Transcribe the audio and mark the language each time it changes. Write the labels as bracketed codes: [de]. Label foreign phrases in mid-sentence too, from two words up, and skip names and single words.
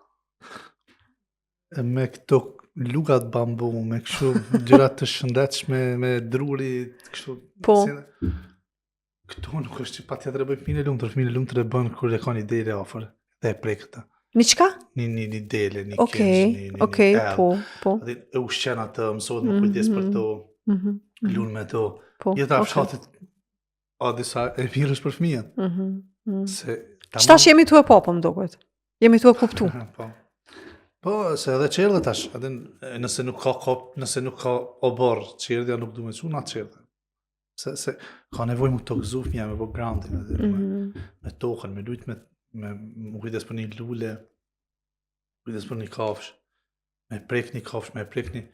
[sq] Me këto lugat bambu, me kështu gjërat të shëndetshme, me druri, kështu... Po. Këto nuk është që pa tjetër e bëjë fëmijën e lumtur e bën kur e ka një dele afër, dhe e prek këta. Një qka? Një dele, një keq, okay, po. E ushqen atë, mësohet më kujdes për to, lun me to. Po. Jeta e okay. fshatit a disa e mirë është për fëmijën. Se Qëtash jemi tu e po, më duket. Jemi tu e kuptu. Po. Po, se edhe qerdhe tash, edhe nëse nuk ka kop, nëse nuk ka obor qerdhja nuk du me quna qerdhe. Se ka nevoj mu të gëzu fëmija me bo groundin, me tokën, me lujt me kujdes për një lule, kujdes për një kafsh, me prek një kafsh, me prek një...